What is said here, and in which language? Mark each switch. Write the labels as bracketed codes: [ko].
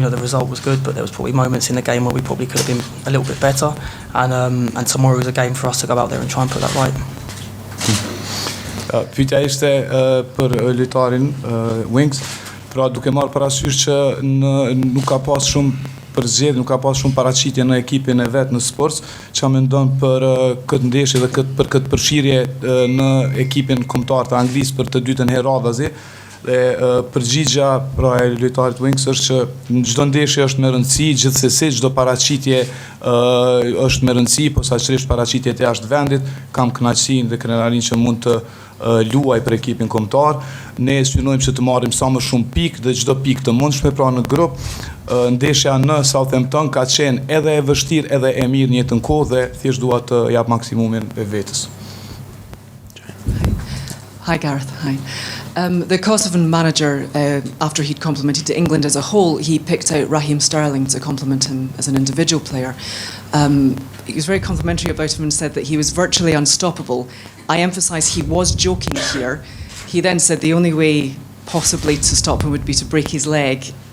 [en] The result was good, but there was probably moments in the game where we probably could have been a little bit better. And tomorrow is a game for us to go out there and try and put that right. [sq] Pyetja ishte për lojtarin Wings, pra duke marrë parasysh që nuk ka pas shumë për zgjedhje, nuk ka pas shumë paraqitje në ekipin e vet në Sports, çka mendon për këtë ndeshje dhe për këtë përfshirje në ekipin kombëtar të Anglisë për të dytën herë radhazi. Dhe përgjigja pra e lojtarit Winks është që në çdo ndeshje është me rëndësi, gjithsesi çdo paraqitje është me rëndësi, posaçërisht paraqitjet jashtë vendit. Kam kënaqësinë dhe krenarinë që mund të luaj për ekipin kombëtar. Ne synojmë që të marrim sa më shumë pikë dhe çdo pikë të mundshme pra në grup. Ndeshja në Southampton ka qenë edhe e vështirë edhe e mirë në njëjtën kohë dhe thjesht dua të jap maksimumin e vetës. [en] Hi, Gareth. Hi. The Kosovan manager, after he'd complimented to England as a whole, he picked out Raheem Sterling to compliment him as an individual player. He was very complimentary about him and said that he was virtually unstoppable. I emphasise he was joking here. He then said the only way possibly to stop him would be to break his leg.